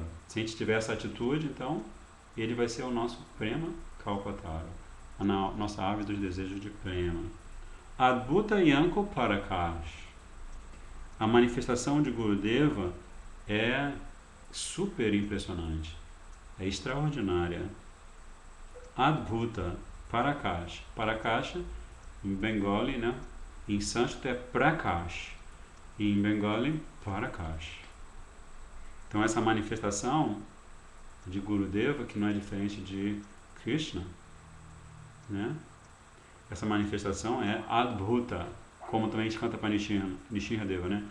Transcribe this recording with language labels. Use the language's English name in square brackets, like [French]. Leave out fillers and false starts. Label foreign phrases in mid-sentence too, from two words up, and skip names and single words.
[Portuguese] Se a gente tiver essa atitude, então ele vai ser o nosso [Sanskrit] Prema Kalpataru, [Portuguese] a nossa árvore dos desejos de Prema. [Bangla] Adbhuta Yanko Parakash. [Portuguese] A manifestação de Gurudeva é super impressionante, é extraordinária. [Bangla] Adbhuta Parakash. [Portuguese] Parakash, em Bengali, né? Em sânscrito é Prakash, e em Bengali, Parakash. Então essa manifestação de Gurudeva, que não é diferente de Krishna, né? Essa manifestação é Adbhuta, como também a gente canta para Nishinradeva, né?